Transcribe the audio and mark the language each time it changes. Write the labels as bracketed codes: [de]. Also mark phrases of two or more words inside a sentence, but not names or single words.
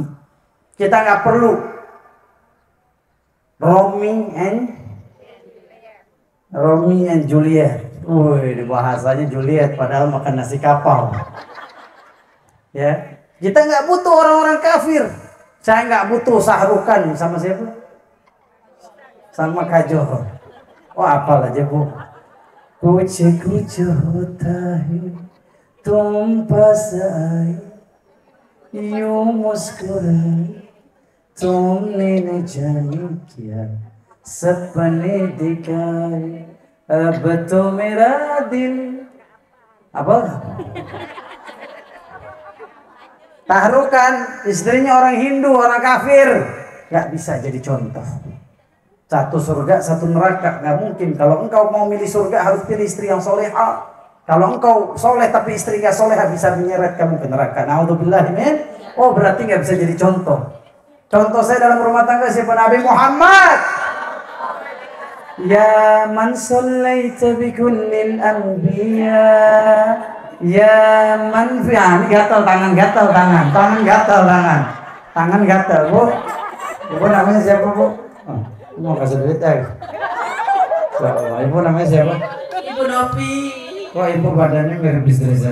[id] Kita nggak perlu Romeo and Juliet. Wih, bahasanya Juliet padahal makan nasi kapal. Ya, kita nggak butuh orang-orang kafir. Saya nggak butuh Sahrukan sama siapa? Sama Kajol. Oh, apal aja bu. [hi] कुछ होता है, तुम पास आए, यूँ मुस्कुराए, तुमने न जाने क्या सपने दिखाए, अब तो मेरा दिल. [id] Apa? Tahrukan, istrinya orang Hindu, orang kafir, nggak bisa jadi contoh. Satu surga, satu neraka, nggak mungkin. Kalau engkau mau milih surga harus pilih istri yang soleha. Kalau engkau soleh tapi istri nggak soleha bisa menyeret kamu ke neraka. [ar] نعوذ بالله من. [id] Oh berarti nggak bisa jadi contoh. Contoh saya dalam rumah tangga siapa? Nabi Muhammad. [ar] يا من صليت بكل الأنبياء. يا من في, [id] ini gatal tangan, tangan gatal bu. Ibu namanya siapa bu? Oh, mau kasih duit ya? Ibu namanya siapa? Ibu Novi. Kok ibu badannya mirip istri saya?